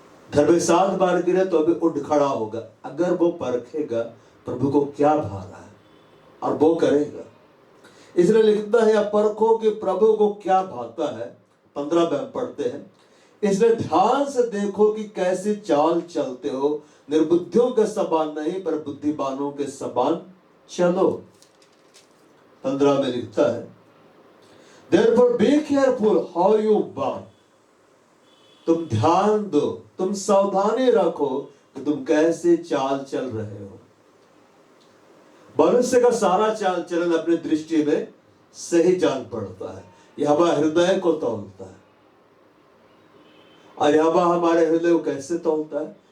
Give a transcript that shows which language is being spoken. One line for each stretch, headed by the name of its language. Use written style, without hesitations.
Hindi: घर में 7 बार गिरे तो अभी उठ खड़ा होगा, अगर वो परखेगा प्रभु को क्या भा रहा है और वो करेगा। इसलिए लिखता है, परखो कि प्रभु को क्या भाता है। 15 में पढ़ते हैं, इसलिए ध्यान से देखो कि कैसे चाल चलते हो, निर्बुद्धियों के समान नहीं पर बुद्धिमानों के समान चलो। 15 में लिखता है,
English: Therefore be careful how you walk.
Hindi: तुम ध्यान दो, तुम सावधानी रखो कि तुम कैसे चाल चल रहे हो। मनुष्य का सारा चाल चलन अपनी दृष्टि में सही जान पड़ता है। यहोवा हृदय को तौलता है, और यहोवा हमारे हृदय को कैसे तौलता है?